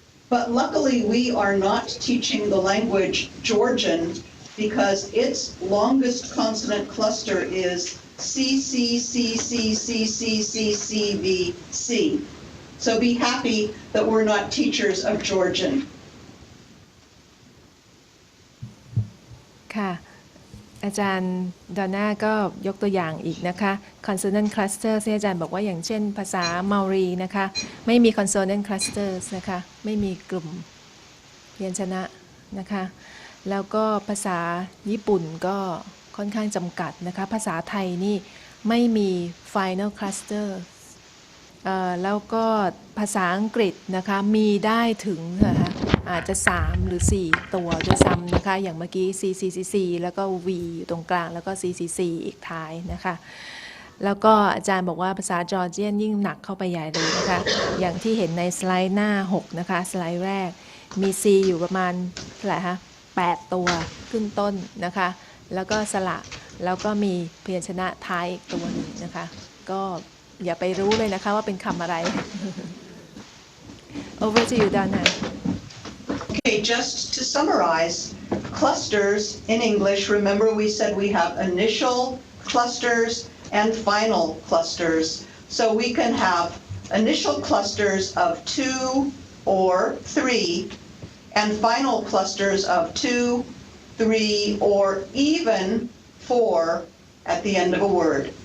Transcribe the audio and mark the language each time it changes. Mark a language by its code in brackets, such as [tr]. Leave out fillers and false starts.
[en] But luckily, we are not teaching the language Georgian because its longest consonant cluster is C, C, C, C, C, C, C, C, V, C. So be happy that we're not teachers of Georgian. [th] ค่ะอาจารย์ดอนน่าก็ยกตัวอย่างอีกนะคะ consonant cluster ที่อาจารย์บอกว่าอย่างเช่นภาษาเมารีนะคะไม่มี consonant clusters นะคะไม่มีกลุ่มพยัญชนะนะคะแล้วก็ภาษาญี่ปุ่นก็ค่อนข้างจำกัดนะคะภาษาไทยนี่ไม่มี final cluster แล้วก็ภาษาอังกฤษนะคะมีได้ถึงนะคะอาจจะ3หรือ4ตัวด้วยซ้ำนะคะอย่างเมื่อกี้ CCCC แล้วก็ V อยู่ตรงกลางแล้วก็ CCC อีกท้ายนะคะ แล้วก็อาจารย์บอกว่าภาษาจอร์เจียนยิ่งหนักเข้าไปใหญ่เลยนะคะอย่างที่เห็นในสไลด์หน้า6นะคะสไลด์แรกมี C อยู่ประมาณเท่าไหร่คะ8 ตัวขึ้นต้นนะคะแล้วก็สระแล้วก็มีพยัญชนะท้ายอีกตัวหนึ่งนะคะก็อย่าไปรู้เลยนะคะว่าเป็นคำอะไร [en] Over to you, Donna. Okay, just to summarize, clusters in English, remember we said we have initial clusters and final clusters. So we can have initial clusters of 2 or 3 and final clusters of 2, 3, or even 4 at the end of a word.